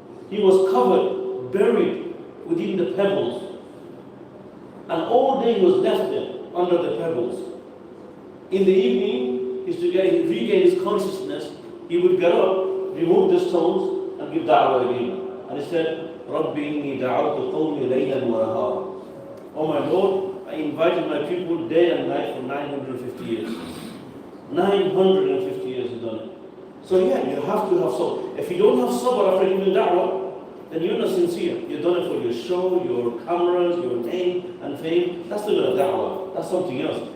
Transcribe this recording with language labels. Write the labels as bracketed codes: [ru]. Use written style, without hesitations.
[en] He was covered, buried within the pebbles. And all day he was left there under the pebbles. In the evening, he used to regain his consciousness. He would get up, remove the stones, and give da'wah again. And he said, [ar] رَبِّ إِنِّي دَعَوْتُ قَوْمِي لَيْلًا وَنَهَارًا. [en] Oh my Lord, I invited my people day and night for 950 years. 950 years he's done it. So yeah, you have to have sabr. If you don't have sabr after giving da'wah, then you're not sincere. You've done it for your show, your cameras, your name and fame. That's not a da'wah. That's something else.